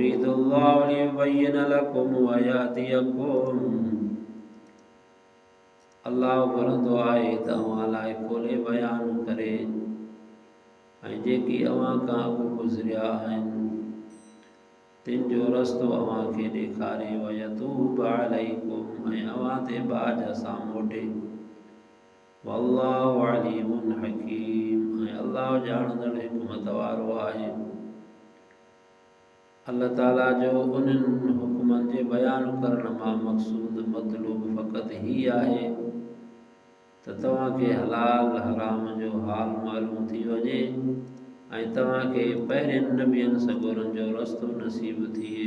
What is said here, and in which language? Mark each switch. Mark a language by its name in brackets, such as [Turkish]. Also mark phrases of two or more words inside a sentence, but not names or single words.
[Arabic] يريد الله ليبين لكم ويهديكم. [Sindhi] अल्लाह घुरंदो आहे त अव्हां लाइ खोले बयान करे ऐं जेकी अव्हां खां अॻु गुज़रिया आहिनि तिन जो रस्तो अव्हां खे ॾेखारे [Arabic] ويتوب عليكم [Sindhi] ऐं अव्हां ते बाज सां मोटे। [Arabic] والله عليم حكيم [Sindhi] ऐं अल्लाह ॼाणंदड़ हिकमत वारो आहे। अल्लाह ताला जो उन्हनि हुक्मनि जे बयान करण मां मक़सूद मतलूब फ़क़त ही आहे त तव्हांखे हलाल हराम जो हाल मालूम थी वञे ऐं तव्हांखे पहिरियनि नबियनि सगोरनि जो रस्तो नसीब थिए।